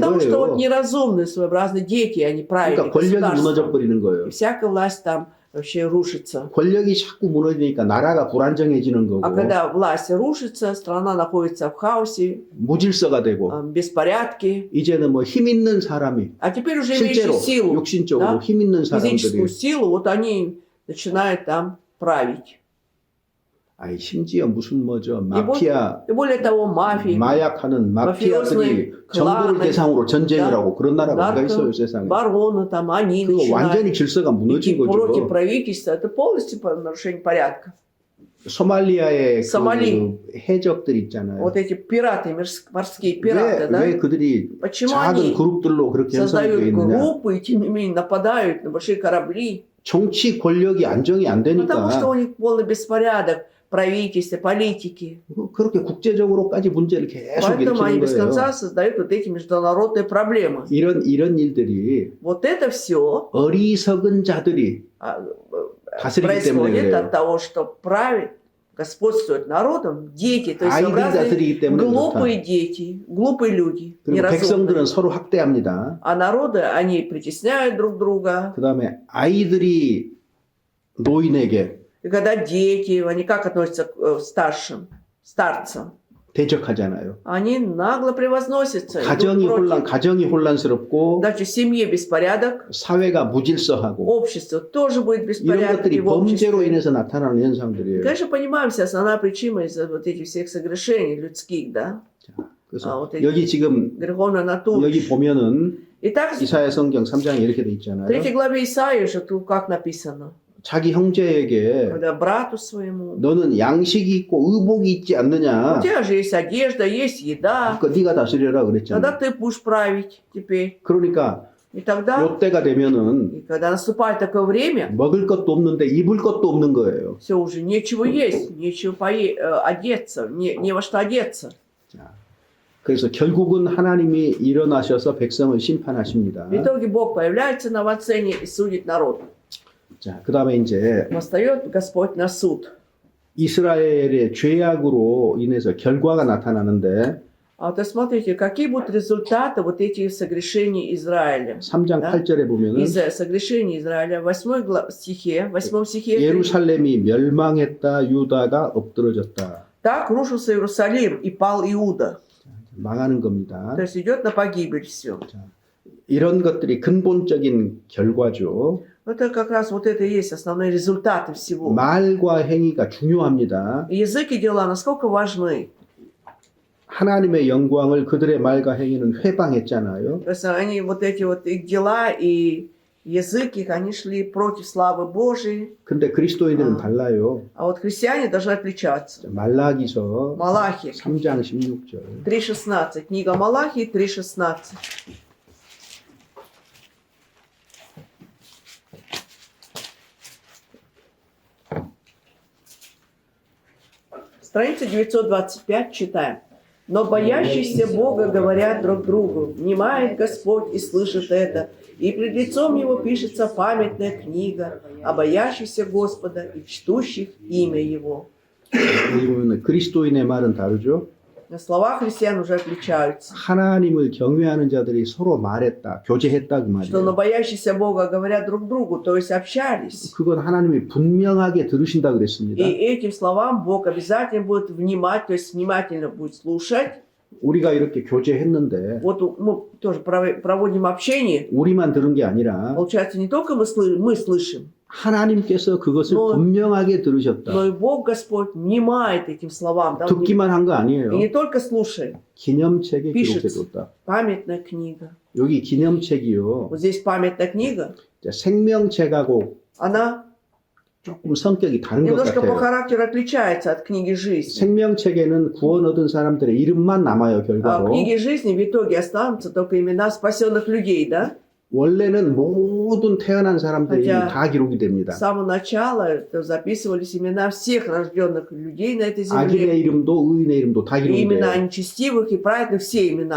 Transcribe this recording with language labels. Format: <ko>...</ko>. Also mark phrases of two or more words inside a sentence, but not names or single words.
<ru>Потому что вот</ru> <ko>거예요.</ko> <ru>неразумные, своеобразные дети, они правильные</ru> <ko>그러니까 권력이 무너져</ko> <ru>государством.</ru> <ko>버리는 거예요.</ko> <ru>И всякая власть там вообще рушится.</ru> <ko>권력이 자꾸 무너지니까 나라가 불안정해지는</ko> <ru>А</ru> <ko>거고</ko> <ru>когда власть рушится, страна находится в хаосе,</ru> <ko>무질서가 되고</ko> <ru>беспорядке.</ru> <ko>이제는 뭐 힘 있는 사람이</ko> <ru>А теперь уже</ru> <ko>실제로</ko> <ru>имеющие силу,</ru> <ko>육신적으로</ko> <ru>да,</ru> <ko>힘 있는</ko> <ru>физическую</ru> <ko>사람들이</ko> <ru>силу, вот они начинают там править.</ru> <ko>아이 심지어 무슨 뭐죠 마피아</ko> <ru>И более того, мафии,</ru> <ko>마약하는 마피아들이 마피오스의 정부를 클라ны, 대상으로 전쟁이라고 그런 나라가 어디가</ko> <ru>нарко,</ru> <ko>있어요 세상에.</ko> <ru>бароны там, они</ru> <ko>그거 완전히</ko> <ru>начинают</ru> <ko>질서가 무너진</ko> <ru>идти против</ru> <ko>거죠.</ko> <ru>правительства. Это полностью нарушение порядка.</ru> <ko>소말리아의 소말리. 그 해적들 있잖아요.</ko> <ru>Вот эти пираты, морские пираты, да?</ru> <ko>왜 그들이</ko> <ru>Почему</ru> <ko>작은</ko> <ru>они</ru> <ko>그룹들로 그렇게 형성되어</ko> <ru>создают</ru> <ko>있느냐?</ko> <ru>группы и тем не менее нападают на большие корабли?</ru> <ko>정치 권력이 안정이 안</ko> <ru>Потому что</ru> <ko>되니까</ko> <ru>у них полный беспорядок правительства, политики.</ru> <ko>그렇게 국제적으로까지 문제를 계속</ko> <ru>Поэтому они</ru> <ko>일으키는</ko> <ru>без</ru> <ko>거예요.</ko> <ru>конца создают вот эти международные проблемы.</ru> <ko>이런 일들이</ko> <ru>Вот это все</ru> <ko>어리석은 자들이 다스리기 때문에</ko> <ru>происходит</ru> <ko>그래요.</ko> <ru>от того, что правит, господствует народом дети, то есть</ru> <ko>아이들이</ko> <ru>своеобразные</ru> <ko>다스리기 때문에 그렇다.</ko> <ru>глупые дети, глупые люди,</ru> <ko>그리고</ko> <ru>неразумные.</ru> <ko>백성들은 서로 학대합니다.</ko> <ru>А народы, они притесняют друг друга.</ru> <ko>그 다음에 아이들이 노인에게</ko> <ru>И когда дети, они как относятся к старцам?</ru> <ko>대적하잖아요.</ko> <ru>Они нагло превозносятся.</ru> <ko>가정이</ko> <ru>идут против.</ru> <ko>가정이 혼란스럽고</ko> <ru>Даже в семье беспорядок,</ru> <ko>사회가 무질서하고</ko> <ru>общество тоже будет</ru> <ko>이런</ko> <ru>беспорядок</ru> <ko>것들이</ko> <ru>в</ru> <ko>범죄로</ko> <ru>обществе.</ru> <ko>인해서 나타나는 현상들이에요.</ko> <ru>Конечно, понимаем, вся основная причина из-за вот этих всех согрешений людских, да,</ru> <ko>그래서</ko> <ru>вот эти</ru> <ko>여기 지금</ko> <ru>греховной натуры.</ru> <ko>여기 보면은</ko> <ru>Итак,</ru> <ko>이사야 성경 3장에 이렇게 돼</ko> <ru>в</ru> <ko>있잖아요.</ko> <ru>3 главе Исаии же тут как написано?</ru> <ko>자기 형제에게</ko> <ru>Когда брату своему,</ru> <ko>너는 양식이 있고 의복이 있지</ko> <ru>у</ru> <ko>않느냐?</ko> <ru>тебя же есть одежда, есть еда,</ru> <ko>그러니까 네가 다스려라</ko> <ru>тогда</ru> <ko>그랬잖아요.</ko> <ru>ты будешь править теперь.</ru> <ko>그러니까</ko> <ru>И тогда,</ru> <ko>요때가 되면은</ko> <ru>и когда наступает такое время,</ru> <ko>먹을 것도 없는데 입을 것도 없는 거예요.</ko> <ru>все уже нечего есть, нечего одеться, не во что одеться.</ru> <ko>자, 그래서 결국은 하나님이 일어나셔서 백성을 심판하십니다.</ko> <ru>В итоге Бог появляется на сцене и судит народ.</ru> <ko>자, 그 다음에 이제</ko> <ru>Восстает Господь на суд.</ru> <ko>이스라엘의 죄악으로 인해서 결과가 나타나는데</ko> <ru>А то смотрите, какие будут результаты вот этих согрешений Израиля.</ru> <ko>3장</ko> <ru>Да?</ru> <ko>8절에 보면은</ko> <ru>Из согрешений Израиля, в 8 стихе,</ru> <ko>예루살렘이 멸망했다, 유다가 엎드러졌다.</ko> <ru>так рушился Иерусалим и пал Иуда.</ru> <ko>망하는 겁니다.</ko> <ru>То есть идет на погибель все.</ru> <ko>이런 것들이 근본적인 결과죠.</ko> <ru>Это как раз вот это и есть основные результаты всего.</ru> <ko>말과 행위가 중요합니다.</ko> <ru>И язык и дела насколько важны.</ru> <ko>하나님의 영광을 그들의 말과 행위는 회방했잖아요.</ko> <ru>То есть они вот эти вот их дела и язык их, они шли против славы Божией.</ru> <ko>근데 그리스도인들은 달라요.</ko> <ru>А вот христиане должны отличаться.</ru> <ko>말라기서</ko> <ru>Малахи</ru> <ko>3장 16절.</ko> <ru>3.16. Книга Малахии 3.16. Страница 925 читаем. Но боящиеся Бога говорят друг другу, внимает Господь и слышит это, и пред лицом Его пишется памятная книга о боящихся Господа и чтущих имя Его.</ru> <ko>여기 보면 그리스도인의 말은 다르죠.</ko> <ru>Слова христиан уже отличаются.</ru> <ko>하나님을 경외하는 자들이 서로 말했다, 교제했다 그</ko> <ru>Что на</ru> <ko>말이에요.</ko> <ru>боящиеся Бога говорят друг другу, то есть общались.</ru> <ko>그건 하나님이 분명하게 들으신다</ko> <ru>И</ru> <ko>그랬습니다.</ko> <ru>этим словам Бог обязательно будет внимать, то есть внимательно будет слушать.</ru> <ko>우리가 이렇게 교제했는데</ko> <ru>Вот мы тоже проводим общение.</ru> <ko>우리만 들은 게 아니라 Получается, не только мы слышим, 하나님께서 그것을 뭐, 분명하게 들으셨다.</ko> <ru>но и Бог Господь внимает этим словам. Да? Он</ru> <ko>듣기만 한 거</ko> <ru>И</ru> <ko>아니에요.</ko> <ru>не только слушает.</ru> <ko>기념책에</ko> <ru>Пишется.</ru> <ko>기록해뒀다.</ko> <ru>Памятная книга.</ru> <ko>여기 기념책이요.</ko> <ru>Вот здесь памятная книга.</ru> <ko>자, 생명책하고</ko> <ru>Она</ru> <ko>조금 성격이 다른 것</ko> <ru>немножко по</ru> <ko>같아요.</ko> <ru>характеру отличается от книги жизни.</ru> <ko>생명책에는 구원 얻은 사람들의 이름만 남아요,</ko> <ru>А в</ru> <ko>결과로.</ko> <ru>книге жизни в итоге останутся только имена спасенных людей, да?</ru> <ko>원래는 모든 태어난 사람들의</ko> <ru>Хотя</ru> <ko>이름이 다 기록이</ko> <ru>С</ru> <ko>됩니다.</ko> <ru>самого начала записывались имена всех рожденных людей на этой земле.</ru> <ko>악인의 이름도 의인의 이름도 다</ko> <ru>И</ru> <ko>기록이</ko> <ru>имена</ru> <ko>돼요.</ko> <ru>нечестивых и праведных, все имена.</ru>